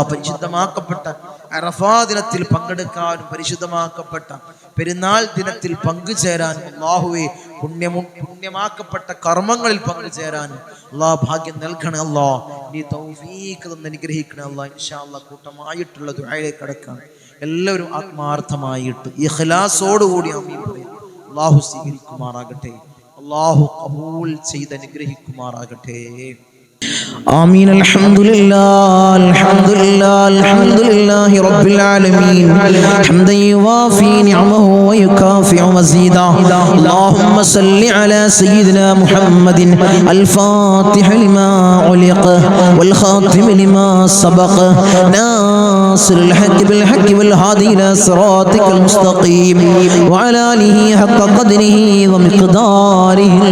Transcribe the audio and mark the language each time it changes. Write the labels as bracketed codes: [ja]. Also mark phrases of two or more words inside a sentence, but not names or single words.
[ml] പരിശുദ്ധമാക്കപ്പെട്ട അറഫാ ദിനത്തിൽ പങ്കെടുക്കാനും പരിശുദ്ധമാക്കപ്പെട്ട പെരുന്നാൾ ദിനത്തിൽ പങ്കുചേരാനും അല്ലാഹുവേ പുണ്യമാക്കപ്പെട്ട കർമ്മങ്ങളിൽ പങ്കുചേരാനും അല്ലാഹ് ഭാഗ്യം നൽകണേ അല്ലാഹ്. നീ തൗഫീഖ് തന്ന് അനുഗ്രഹിക്കണേ അല്ലാഹ്. [ar] إن شاء الله [ml] കൂട്ടമായിട്ടുള്ള ദുആയിലേക്ക് കടക്കാം. എല്ലാവരും ആത്മാർത്ഥമായിട്ട് ഇഖ്ലാസോടുകൂടി ആമീൻ പറയും. അല്ലാഹു സ്വീകരിക്കുമാറാകട്ടെ. അല്ലാഹു ഖബൂൽ ചെയ്ത് അനുഗ്രഹിക്കുമാറാകട്ടെ. [ar] آمين. الحمد لله الحمد لله الحمد لله رب العالمين حمدا يوافي نعمه ويكافئ مزيدا. اللهم صل على سيدنا محمد الفاتح لما علق والخاتم لما سبق ناصر الحق بالحق والهادي إلى صراطك المستقيم وعلى آله حق قدره ومقداره العظيم.